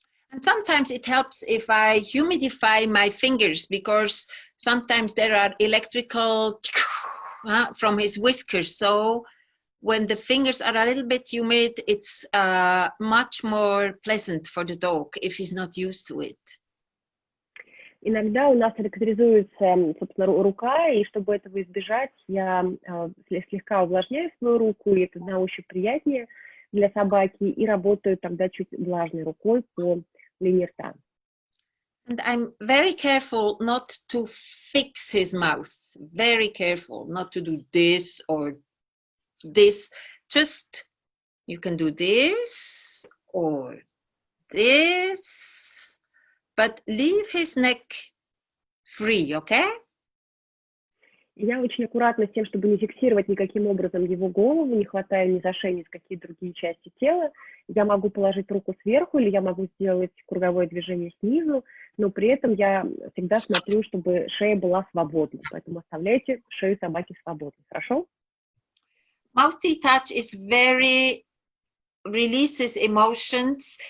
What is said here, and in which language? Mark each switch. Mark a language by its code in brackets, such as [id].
[en] And sometimes it helps if I humidify my fingers, because sometimes there are electrical from his whiskers. So when the fingers are a little bit humid, it's much more pleasant for the dog if he's not used to it. [ru] Иногда у нас электризуется, собственно, рука, и чтобы этого избежать, я слегка увлажняю свою руку, и это на ощупь приятнее для собаки, и работаю тогда чуть влажной рукой по линии рта. [en] And I'm very careful not to fix his mouth, very careful not to do this or this. Just, you can do this or this, but leave his neck free, okay? [ru] Я очень аккуратна с тем, чтобы не фиксировать никаким образом его голову, не хватая ни за шею, ни за какие другие части тела. Я могу положить руку сверху, или я могу сделать круговое движение снизу, но при этом я всегда смотрю, чтобы шея была свободна. Поэтому оставляйте шею собаки свободной, хорошо? [en] Mouth ТиТач is very releases emotions.